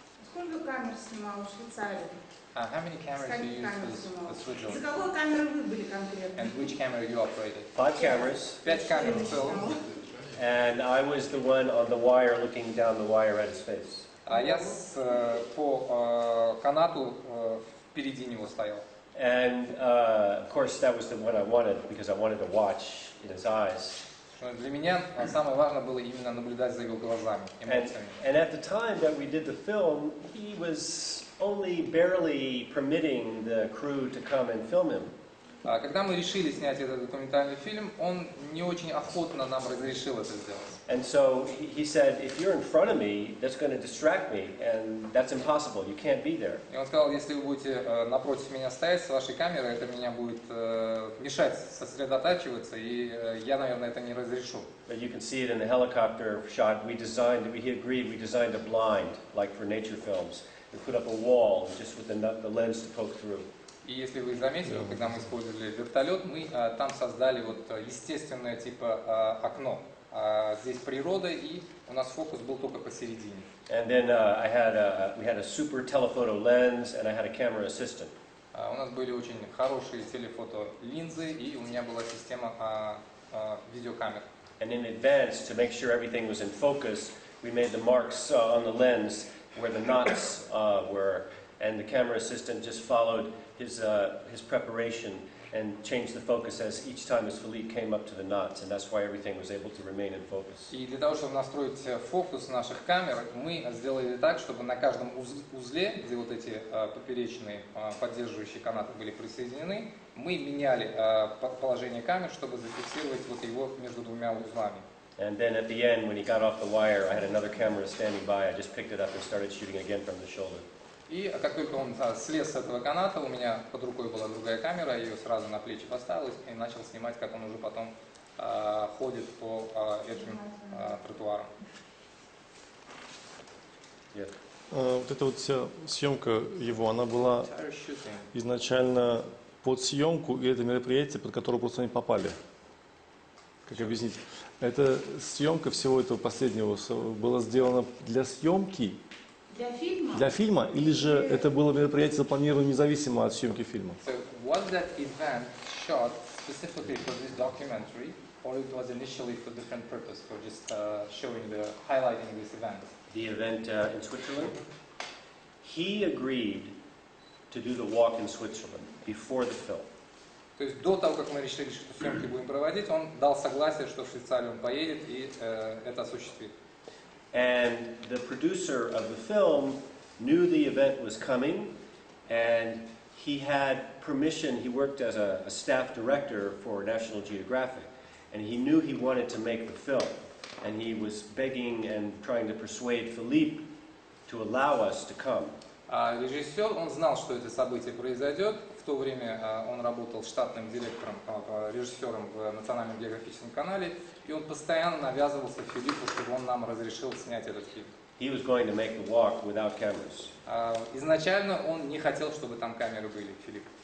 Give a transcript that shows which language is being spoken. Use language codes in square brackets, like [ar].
[ru] Сколько камер снимал в Швейцарии? [en] How many cameras do you use for Switzerland? [ru] За какую камеру вы были конкретно? [en] And which camera you operated? 5 cameras. [ru] 5 камер film. [en] And I was the one on the wire looking down the wire at his face. [ru] А я по канату впереди него стоял. [en] And of course that was the one I wanted, because I wanted to watch in his eyes. [ru] Для меня самое важное было именно наблюдать за его глазами, эмоциями. [en] And at the time that we did the film, he was only barely permitting the crew to come and film him. [ru] Когда мы решили снять этот документальный фильм, он не очень охотно нам разрешил это сделать. [en] And so he said, if you're in front of me, that's going to distract me, and that's impossible. You can't be there. [ru] И он сказал, если вы будете напротив меня стоять с вашей камерой, это меня будет мешать сосредотачиваться, и я, наверное, это не разрешу. [en] But you can see it in the helicopter shot. He agreed, we designed a blind, like for nature films. We put up a wall just with the lens to poke through. [ru] И если вы заметили, когда мы использовали вертолет, мы там создали вот естественное типа окно. Здесь природа, и у нас фокус был только посередине. [en] And then we had a super telephoto lens, and I had a camera assistant. [ru] У нас были очень хорошие телефото линзы, и у меня была система видеокамер. [en] And in advance, to make sure everything was in focus, we made the marks on the lens where the knots were, and the camera assistant just followed his preparation and changed the focus as each time as Phillippe came up to the knots, and that's why everything was able to remain in focus. [ru] И для того, чтобы настроить фокус наших камер, мы сделали так, чтобы на каждом узле, где вот эти поперечные поддерживающие канаты были присоединены, мы меняли положение камер, чтобы зафиксировать вот его между двумя узлами. [en] And then at the end, when he got off the wire, I had another camera standing by. I just picked it up and started shooting again from the shoulder. [ru] И как только он слез с этого каната, у меня под рукой была другая камера, я ее сразу на плечи поставил и начал снимать, как он уже потом ходит по этим тротуарам. Вот эта вот вся съемка его, она была изначально под съемку, и это мероприятие, под которое просто они попали. Как объяснить? Эта съемка всего этого последнего была сделана для съемки, для фильма, или же это было мероприятие запланировано независимо от съемки фильма? [en] So was that event shot specifically for this documentary, or it was initially for different purpose, for just highlighting this event? The event in Switzerland, he agreed to do the walk in Switzerland before the film. [ru] То есть до того, как мы решили, что съемки будем проводить, он дал согласие, что в Швейцарию он поедет и это осуществит. [en] And the producer of the film knew the event was coming, and he had permission. He worked as a staff director for National Geographic, and he knew he wanted to make the film. And he was begging and trying to persuade Phillippe to allow us to come. [ru] А режиссер, он знал, что это событие произойдет. В то время он работал штатным директором, режиссером в Национальном географическом канале, и он постоянно навязывался Филиппу, чтобы он нам разрешил снять этот фильм. [en] He was going to make the walk without cameras. [ru] Изначально он не хотел, чтобы там камеры были, Филипп.